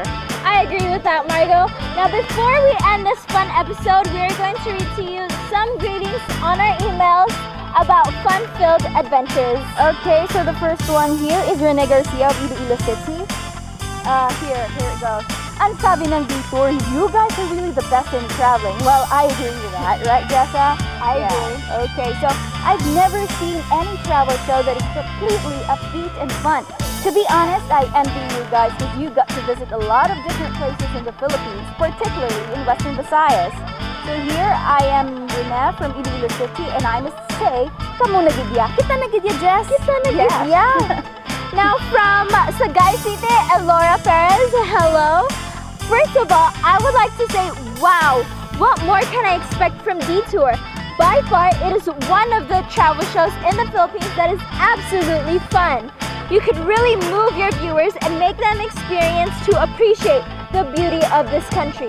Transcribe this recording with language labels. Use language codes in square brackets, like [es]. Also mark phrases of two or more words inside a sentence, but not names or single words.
[en] I agree with that, Margo. Now before we end this fun episode, we are going to read to you some greetings on our emails about fun-filled adventures. Okay, so the first one here is Rene Garcia of Iloilo City. Here it goes. [tl] Ang sabi ng [en] detour, you guys are really the best in traveling. Well, I agree with that, right, Jessa? I agree. Okay, so I've never seen any travel show that is completely upbeat and fun. To be honest, I envy you guys because you got to visit a lot of different places in the Philippines, particularly in Western Visayas. So here I am Rene from Iloilo City, and I must say, [hil] kamo nagidya. Kita nagidya, Jess? Kita nagidya. [en] Yeah. Now from Sagay City, Elora Perez, hello. First of all, I would like to say, wow, what more can I expect from Detour? By far, it is one of the travel shows in the Philippines that is absolutely fun. You could really move your viewers and make them experience to appreciate the beauty of this country.